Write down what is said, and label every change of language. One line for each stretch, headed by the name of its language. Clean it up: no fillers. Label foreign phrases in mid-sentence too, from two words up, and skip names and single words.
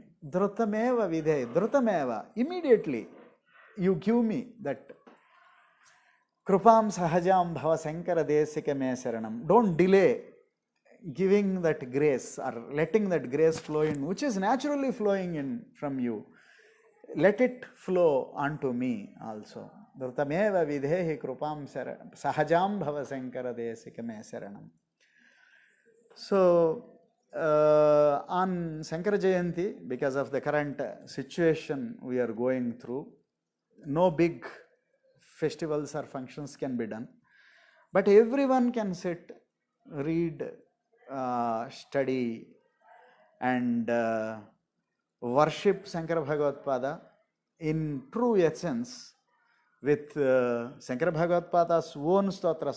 Sanskrit: Dhrutameva vidhe, dhrutameva,
English: immediately you give me that
Sanskrit: krupam sahajam bhava shankara desika me saranam.
English: Don't delay giving that grace or letting that grace flow in, which is naturally flowing in from you. Let it flow onto me also.
Sanskrit: Dhrutameva vidhehi krupam sahajam bhava shankara desika me saranam.
English: So, on Shankara Jayanti, because of the current situation we are going through, no big festivals or functions can be done, but everyone can sit, read, study and worship Shankara Bhagavat Pada in true essence with Shankara Bhagavat Pada's own stotras.